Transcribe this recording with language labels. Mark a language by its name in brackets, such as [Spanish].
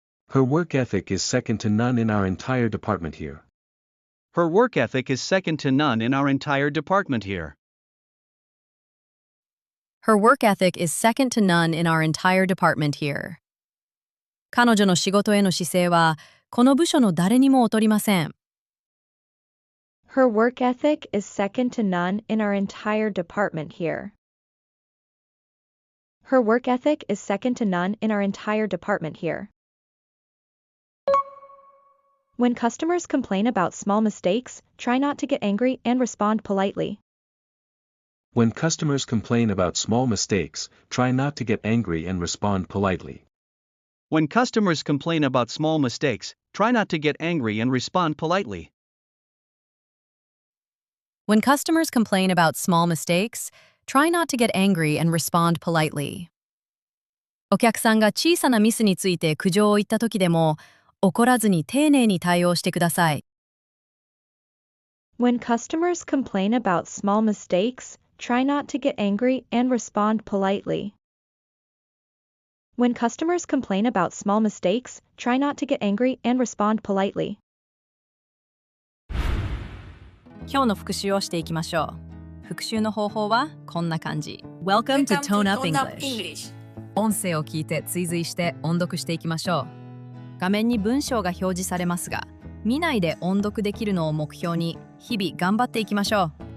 [English] Her work ethic is second to none in our entire department here. Her work ethic is second to none in our entire department here. Her work ethic is second to none in our entire department here. [Japanese] 彼女の仕事への姿勢はこの部署の誰にも劣りません。 [English] Her work ethic is second to none in our entire department here. Her work ethic is second to none in our entire department here. When customers complain about small mistakes, try not to get angry and respond politely. When customers complain about small mistakes, try not to get angry and respond politely. When customers complain about small mistakes, try not to get angry and respond politely. When customers complain about small mistakes, try not to get angry and respond politely. [Japanese] お客さんが小さなミスについて苦情を言った時でも、怒らずに丁寧に対応してください。 [English] When customers complain about small mistakes, try not to get angry and respond politely. When customers complain about small mistakes, try not to get angry and respond politely. [Japanese] 今日の復習をしていきましょう。復習の方法はこんな感じ。 [English] Welcome to Tone Up English。 [Japanese] 音声を聞いて追随して音読していきましょう。画面に文章が表示されますが、見ないで音読できるのを目標に日々頑張っていきましょう。